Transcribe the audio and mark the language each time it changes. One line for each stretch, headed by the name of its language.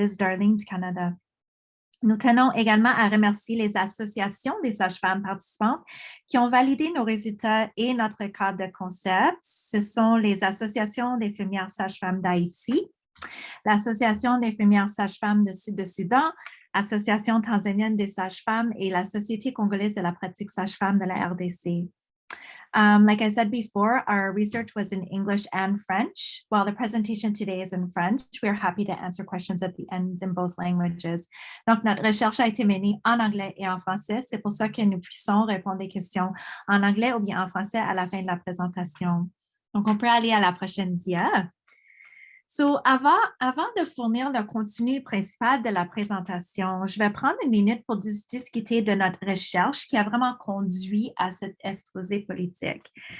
French: Liz Darling du Canada. Nous tenons également à remercier les associations des sages-femmes participantes qui ont validé nos résultats et notre cadre de concept. Ce sont les associations des infirmières sages-femmes d'Haïti, l'Association des infirmières sages-femmes du Sud du Soudan, l'Association tanzanienne des sages-femmes et la Société congolaise de la pratique sage-femme de la RDC.
English: Like I said before, our research was in English and French. While the presentation today is in French, we are happy to answer questions at the end in both languages.
French: Donc, notre recherche a été menée en anglais et en français. C'est pour ça que nous puissions répondre des questions en anglais ou bien en français à la fin de la présentation. Donc, on peut aller à la prochaine dia. Avant de fournir le contenu principal de la présentation, je vais prendre une minute pour discuter de notre recherche qui a vraiment conduit à cet exposé politique.